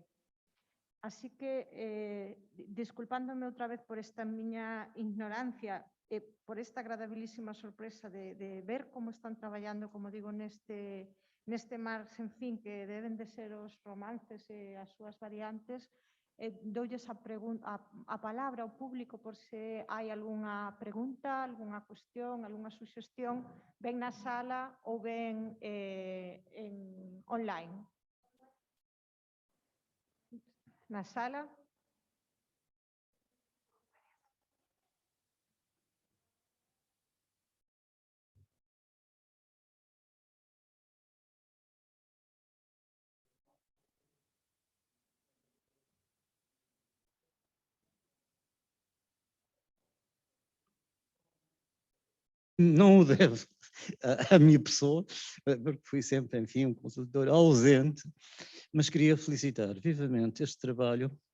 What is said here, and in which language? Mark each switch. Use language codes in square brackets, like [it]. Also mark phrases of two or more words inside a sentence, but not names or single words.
[gl] Así que, desculpándome outra vez por esta miña ignorancia e por esta agradabilísima sorpresa de ver como están traballando, como digo, neste mar sen fin que deben de ser os romances e as súas variantes, doulles a palabra ao público por se hai algunha pregunta, algunha cuestión, algunha suxestión, ben na sala ou ben online. Na sala. [pt] Não o deve à minha pessoa, porque fui sempre, enfim, um consultor ausente, mas queria felicitar vivamente este trabalho